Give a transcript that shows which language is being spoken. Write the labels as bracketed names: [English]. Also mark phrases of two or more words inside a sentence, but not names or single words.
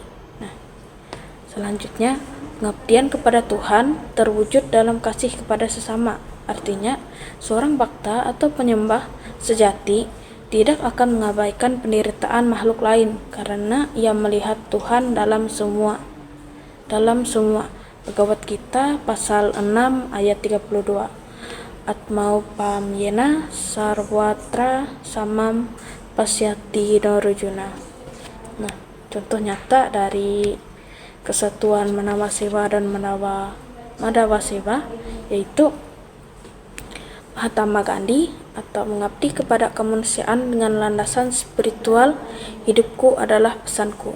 [Indonesian] Nah, selanjutnya, pengabdian kepada Tuhan terwujud dalam kasih kepada sesama. Artinya, seorang bhakta atau penyembah sejati tidak akan mengabaikan penderitaan makhluk lain karena ia melihat Tuhan dalam semua. Bhagavad Gita pasal 6 ayat 32. [Sanskrit] Atmaupamyena sarwatra samam pasyati Narujuna. [Indonesian] Nah, contoh nyata dari kesatuan Manawa Sewa dan Madawa Sewa yaitu Mahatma Gandhi atau mengabdi kepada kemanusiaan dengan landasan spiritual, hidupku adalah pesanku.